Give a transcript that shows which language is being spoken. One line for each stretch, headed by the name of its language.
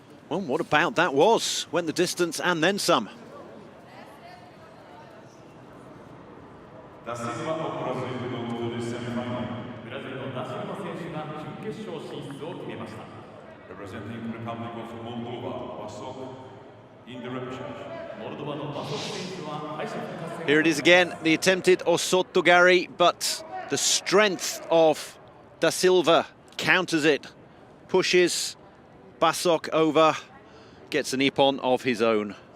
English: Well, what about that was? Went the distance and then some. Da Silva of Brazil go to the semi-final.
Japanese: ブラジルのダシルバ選手が準決勝進出を決めました。
English: Representing Republic of Moldova, Basoc in the Repercharge.
Japanese: モルドバのバソク選手は敗者復活戦
English: Here it is again, the attempted Osotogari, but the strength of Da Silva counters it, pushes Basoc over, gets an ippon of his own.